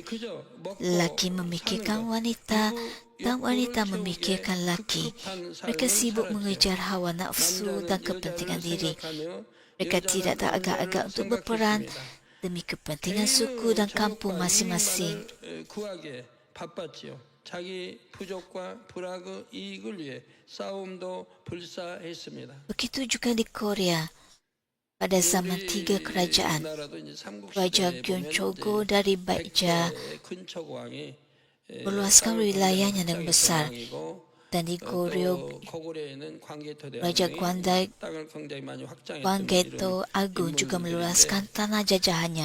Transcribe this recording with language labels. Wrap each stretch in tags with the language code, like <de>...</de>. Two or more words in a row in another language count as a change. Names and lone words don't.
<ms>Lelaki memikirkan wanita dan wanita memikirkan lelaki. Mereka sibuk mengejar hawa nafsu dan kepentingan diri. Mereka tidak agak-agak untuk berperan demi kepentingan suku dan kampung masing-masing.</ms> <ko>자기 부족과 불악의 이익을 위해 싸움도 불사했습니다.</ko> <ms>Begitu juga di Korea pada zaman tiga kerajaan. Raja Gyeongchogo dari Baekja meluaskan wilayahnya dengan besar, dan di Goryeo Raja Gwanggaeto Agung juga meluaskan tanah jajahannya.</ms>